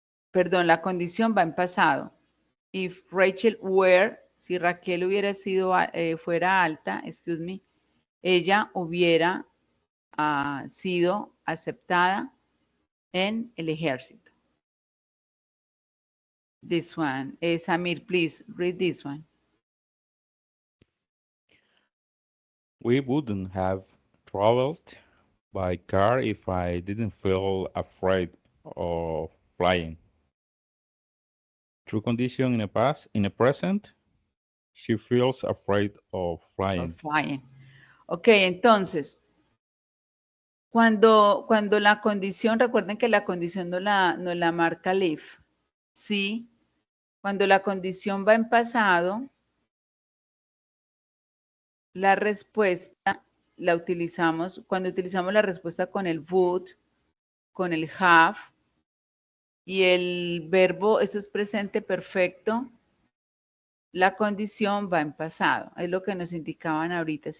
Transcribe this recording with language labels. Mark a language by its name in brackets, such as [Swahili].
[Spanish] Perdón, la condición va en pasado. [English] If Rachel were, [Spanish] si Raquel hubiera sido, fuera alta, [English] excuse me, [Spanish] ella hubiera sido aceptada en el ejército. [English] This one. Samir, please read this one. We wouldn't have traveled by car if I didn't feel afraid of flying. True condition in the present, she feels afraid of flying. [Spanish] Ok, entonces, cuando la condición, recuerden que la condición no la marca live, ¿sí? Cuando la condición va en pasado, la respuesta la utilizamos, cuando utilizamos la respuesta con el would, con el have, y el verbo, esto es presente perfecto, la condición va en pasado, es lo que nos indicaban ahorita.